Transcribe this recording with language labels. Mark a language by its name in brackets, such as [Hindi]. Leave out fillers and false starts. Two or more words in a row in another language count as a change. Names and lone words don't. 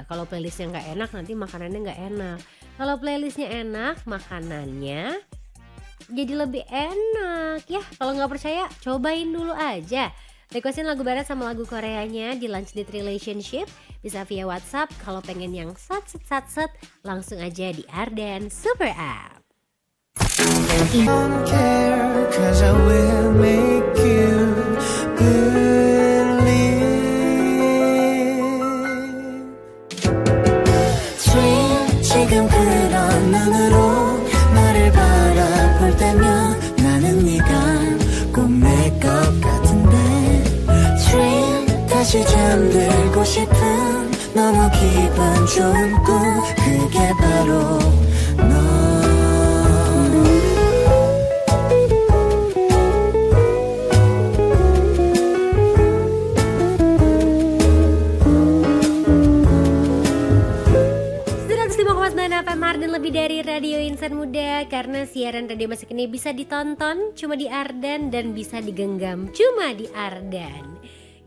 [Indonesian] Kalau playlistnya nggak enak nanti makanannya nggak enak. Kalau playlistnya enak makanannya jadi lebih enak ya. Kalau nggak percaya cobain dulu aja. Requestin lagu barat sama lagu Koreanya di Lunch Date Relationship bisa via WhatsApp. Kalau pengen yang sat langsung aja di Arden Super App. [English] Don't care, 'cause I will make you believe. [Korean] 지금 그런 눈으로 나를 바라볼 때면 나는 네가 꼭 내 것 같은데 Dream 다시 잠들고 싶은 너무 기분 좋은 꿈 그게 바로 너. [Indonesian] Arden lebih dari radio insan muda, karena siaran radio masa kini bisa ditonton cuma di Ardan dan bisa digenggam cuma di Ardan.